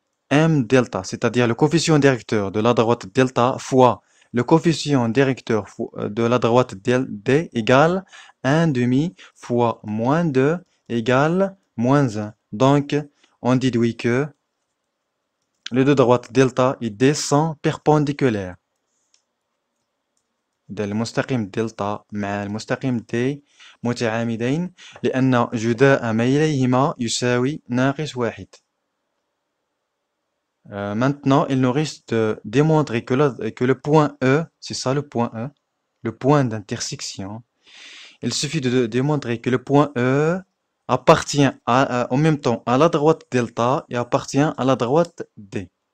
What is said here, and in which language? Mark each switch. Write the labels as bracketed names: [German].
[French] M delta, c'est-à-dire le coefficient directeur de la droite delta fois le coefficient directeur de la droite D égale 1,5 fois moins 2 égale moins 1. Donc, on déduit que les deux droites delta et D sont perpendiculaires. [Arabic] المستقيم دلتا مع المستقيم D متعامدين لأن جداء ميليهما يساوي ناقص 1. [French] Maintenant, il nous reste de démontrer que le point E, c'est ça le point E, le point d'intersection. Il suffit de démontrer que le point E appartient en même temps à la droite delta et appartient à la droite D.